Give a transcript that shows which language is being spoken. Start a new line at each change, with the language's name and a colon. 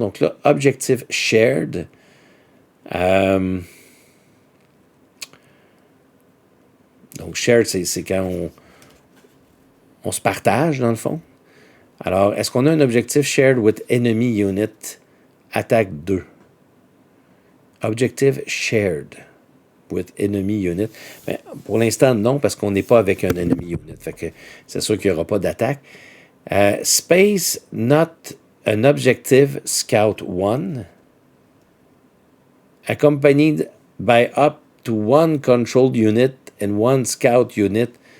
French: Donc là, Objective Shared. Donc, Shared, c'est quand on se partage, dans le fond. Alors, est-ce qu'on a un objectif
English: Shared with Enemy Unit
French: Attaque 2?
English: Objective Shared with Enemy Unit.
French: Ben, pour l'instant, non, parce qu'on n'est pas avec un Enemy Unit. Fait que c'est sûr qu'il n'y aura pas d'attaque.
English: Space Not an Objective Scout 1 accompanied by up to 1 Controlled Unit and 1 Scout Unit.